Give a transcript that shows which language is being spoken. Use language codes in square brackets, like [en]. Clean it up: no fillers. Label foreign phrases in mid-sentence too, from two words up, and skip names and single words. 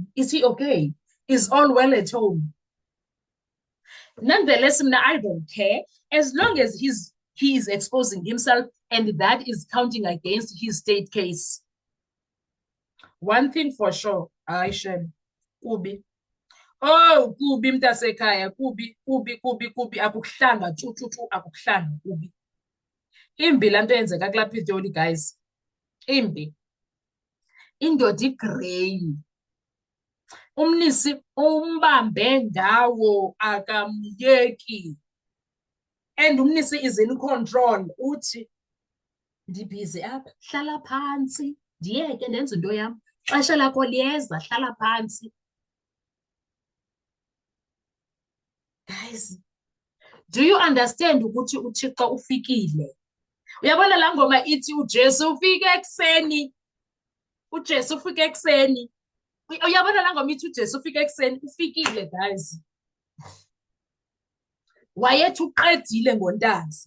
[en] Is he okay? Is all well at home? Nonetheless, I don't care. As long as he is exposing himself and that is counting against his state case. One thing for sure, Aisha, [xh] Kubi. Oh, Kubi mtasekhaya, Kubi, akukuhlanga, akukuhlanga, Kubi. Imbi lanto yenzeka kulapha iToli, guys. Imbi. Indoda igrey. Umnisi umbambe ngawo akamyeki. [en] And umnisi is in control. [xh] Uthi ndibhizi apha, hlala phansi, ndiyeke ndenze into yam. Xesha lakho liyeza, hlala phansi. [en] Guys, do you understand [xh] ukuthi uThixo ufikile? Uyabona la ngoma ithi uJesu ufike ekseni. uJesu ufike ekseni. Uyabona la ngoma ithi uJesu ufike ekseni, ufikile, guys. Wayethi uqedile ngoNtanzi.